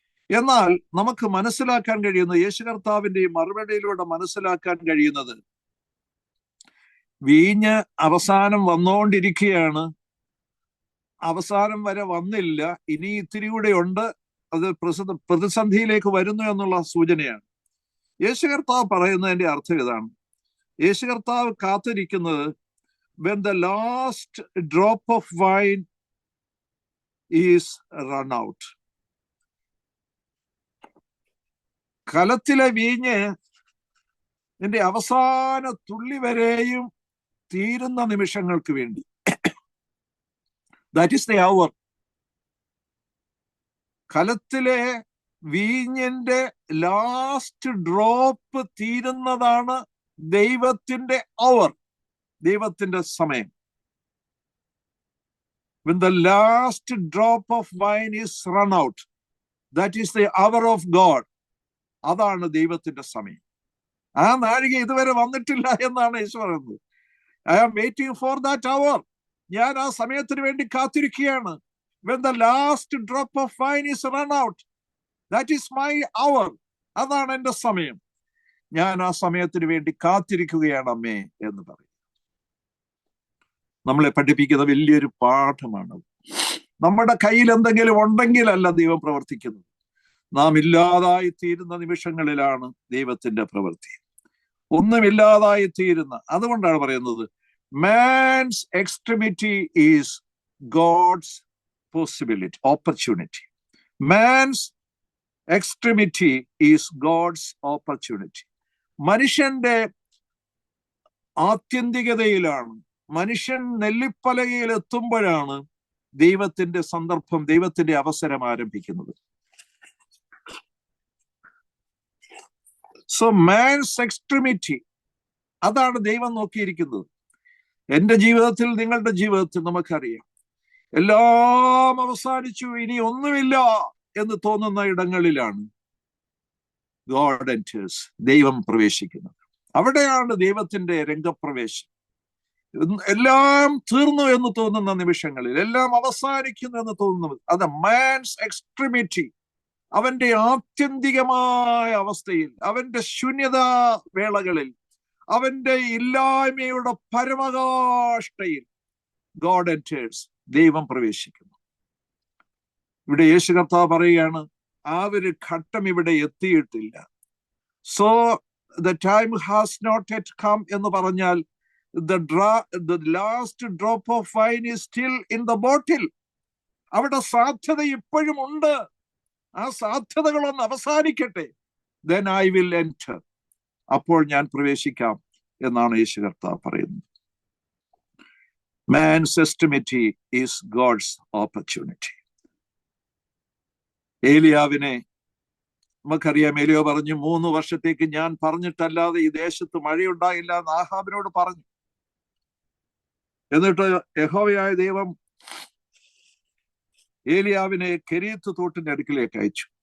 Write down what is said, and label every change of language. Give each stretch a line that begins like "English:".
Malayalam: എന്നാൽ നമുക്ക് മനസ്സിലാക്കാൻ കഴിയുന്നത്, യേശു കർത്താവിന്റെ ഈ മറുപടിയിലൂടെ മനസ്സിലാക്കാൻ കഴിയുന്നത്, വീഞ്ഞ് അവസാനം വന്നുകൊണ്ടിരിക്കുകയാണ്, അവസാനം വരെ വന്നില്ല, ഇനി ഇത്തിരി കൂടെ ഉണ്ട്, അത് പ്രതിസന്ധിയിലേക്ക് വരുന്നു എന്നുള്ള സൂചനയാണ്. യേശു കർത്താവ് പറയുന്നതിന്റെ അർത്ഥം ഇതാണ്. യേശു കർത്താവ് കാത്തിരിക്കുന്നത്
English: when the last drop of wine is run out.
Malayalam: കലത്തിലെ വീഞ്ഞ് ഇതിന്റെ അവസാന തുള്ളി വരെയും തീരുന്ന നിമിഷങ്ങൾക്ക് വേണ്ടി.
English: That is the hour.
Malayalam: കലത്തിലെ വീഞ്ഞിന്റെ last drop തീരുന്നതാണ് ദൈവത്തിന്റെ അവർ, ദൈവത്തിന്റെ സമയം.
English: When the last drop of wine is run out, that is the hour of God.
Malayalam: അതാണ് ദൈവത്തിന്റെ സമയം. ആ നാഴിക ഇതുവരെ വന്നിട്ടില്ല എന്നാണ് യേശു പറയുന്നത്.
English: I am waiting for that hour.
Malayalam: ഞാൻ ആ സമയത്തിന് വേണ്ടി കാത്തിരിക്കുകയാണ്.
English: When the last drop of wine is run out, that is my hour.
Malayalam: അതാണ് എൻ്റെ സമയം. ഞാൻ ആ സമയത്തിന് വേണ്ടി കാത്തിരിക്കുകയാണ് അമ്മേ എന്ന് പറയും. നമ്മളെ പഠിപ്പിക്കുന്ന വലിയൊരു പാഠമാണ്. നമ്മുടെ കയ്യിൽ എന്തെങ്കിലും ഉണ്ടെങ്കിലല്ല ദൈവം പ്രവർത്തിക്കുന്നത്. നാം ഇല്ലാതായി തീരുന്ന നിമിഷങ്ങളിലാണ് ദൈവത്തിന്റെ പ്രവൃത്തി. ഒന്നുമില്ലാതായി തീരുന്ന. അതുകൊണ്ടാണ് പറയുന്നത്
English: Man's extremity is God's possibility, opportunity. Man's extremity is God's opportunity.
Malayalam: മനുഷ്യന്റെ ആത്യന്തികതയിലാണ്, മനുഷ്യൻ നെല്ലിപ്പലകയിൽ എത്തുമ്പോഴാണ് ദൈവത്തിന്റെ സന്ദർഭം, ദൈവത്തിന്റെ അവസരം ആരംഭിക്കുന്നത്.
English: so man's extremity,
Malayalam: അതാണ് ദൈവം നോക്കിയിരിക്കുന്നത്. എന്റെ ജീവിതത്തിൽ, നിങ്ങളുടെ ജീവിതത്തിൽ നമുക്കറിയാം, എല്ലാം അവസാനിച്ചു, ഇനി ഒന്നുമില്ല എന്ന് തോന്നുന്ന ഇടങ്ങളിലാണ്
English: God enters,
Malayalam: ദൈവം പ്രവേശിക്കുന്നത്. അവിടെയാണ് ദൈവത്തിന്റെ രംഗപ്രവേശം. എല്ലാം തീർന്നു എന്ന് തോന്നുന്ന നിമിഷങ്ങളിൽ, എല്ലാം അവസാനിക്കുന്നു എന്ന് തോന്നുന്നത്, അത്
English: man's extremity,
Malayalam: അവന്റെ ആത്യന്തികമായ അവസ്ഥയിൽ, അവന്റെ ശൂന്യതാ വേളകളിൽ, അവന്റെ ഇല്ലായ്മയുടെ പരമകാഷ്ഠയിൽ
English: God enters,
Malayalam: ദൈവം പ്രവേശിക്കുന്നു. ഇവിടെ യേശു കർത്താവ് പറയുകയാണ്, ആ ഒരു ഘട്ടം ഇവിടെ എത്തിയിട്ടില്ല.
English: so the time has not yet come
Malayalam: എന്ന് പറഞ്ഞാൽ
English: the last drop of wine is still in the bottle.
Malayalam: അവിടെ സാധ്യത ഇപ്പോഴും ഉണ്ട്. ആ സാധ്യതകളൊന്ന് അവസാനിക്കട്ടെ,
English: then I will enter,
Malayalam: അപ്പോൾ ഞാൻ പ്രവേശിക്കാം എന്നാണ് യേശു കർത്താവ് പറയുന്നത്.
English: Man's estimate is God's opportunity.
Malayalam: ഏലിയാവിനെ നമുക്കറിയാം, ഏലിയ പറഞ്ഞു, 3 വർഷത്തേക്ക് ഞാൻ പറഞ്ഞിട്ടല്ലാതെ ഈ ദേശത്ത് മഴയുണ്ടായില്ല എന്ന് ആഹാബിനോട് പറഞ്ഞു. എന്നിട്ട് യഹോവയായ ദൈവം ഏലിയാവിനെ കെരീത്ത് തോട്ടിന്റെ അടുക്കിലേക്ക് അയച്ചു.